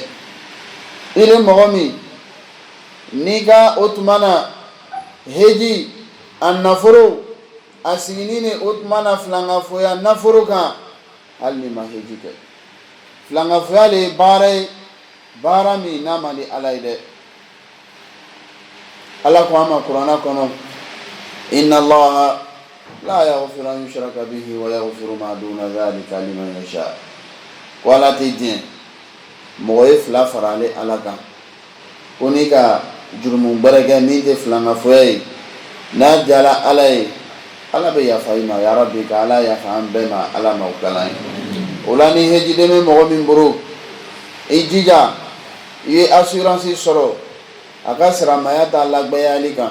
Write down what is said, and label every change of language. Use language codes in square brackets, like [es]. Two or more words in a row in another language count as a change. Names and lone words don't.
[bm] I ni mɔgɔ min n'i ka o tuma na hiji a nafolo a sigini ni o tuma na filankafoya nafolo kan hali n'i ma hiji kɛ. Filankafoya le ye baara ye, baara min n'a man di Ala ye dɛ. Ala ko an ma kuranɛ kɔnɔ [ar] إن الله لا يغفر أن يشرك به ويغفر ما دون ذلك لمن يشاء. [bm] Ko Ala tɛ diɲɛ mɔgɔ ye fila fara ale Ala kan, ko n'i ka jurumu bɛrɛ kɛ min tɛ filankafoya ye, n'a diyara Ala ye Ala bɛ yafa i ma. Ya Rabbi ka Ala yafa an bɛɛ ma, Ala ma o kalan ye. O la ni hejiden bɛ mɔgɔ min bolo, i jija i ye assurance sɔrɔ a ka silamɛya ta lagbɛyali kan.